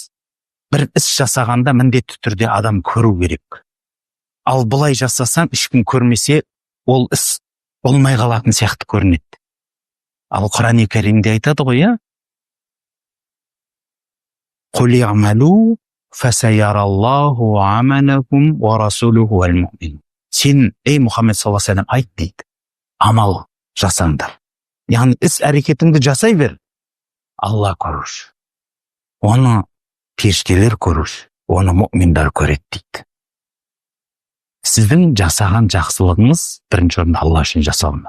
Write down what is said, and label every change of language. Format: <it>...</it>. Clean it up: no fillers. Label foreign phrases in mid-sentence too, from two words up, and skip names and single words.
<kk>Бір іс жасағанда міндетті түрде адам көру керек. Ал бұлай жасасаң, ешкім көрмесе, ол іс болмай қалатын сияқты көрінеді. Ал Құран-ы Керимде айтады ғой,</kk> <ar>قل اعملوا فسيرى الله عملكم ورسوله والمؤمنون.</ar> <kk>Сен, ей Мұхаммед</kk> <ar>صلى الله عليه وسلم,</ar> <kk>айт дейді. Амал жасаңдар. Яғни іс әрекетіңді жасай бер. Алла көруші. Оны періштелер көруші. Оны мұъминдар көреді дейді. Сіздің жасаған жақсылығыңыз бірінші орында Алла үшін жасалынады.</kk>